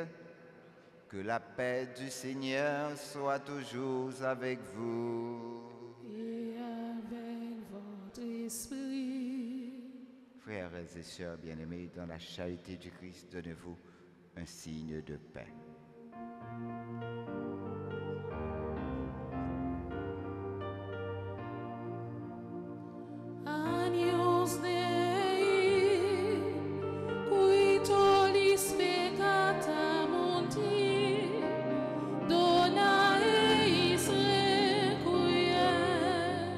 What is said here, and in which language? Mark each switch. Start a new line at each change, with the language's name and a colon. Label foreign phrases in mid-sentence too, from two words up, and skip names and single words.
French: Que la paix du Seigneur soit toujours avec vous. Et avec votre esprit. Frères et sœurs bien-aimés, dans la charité du Christ, donnez-vous un signe de paix.
Latin: Agnus Dei, qui tollis peccata mundi, dona eis requiem.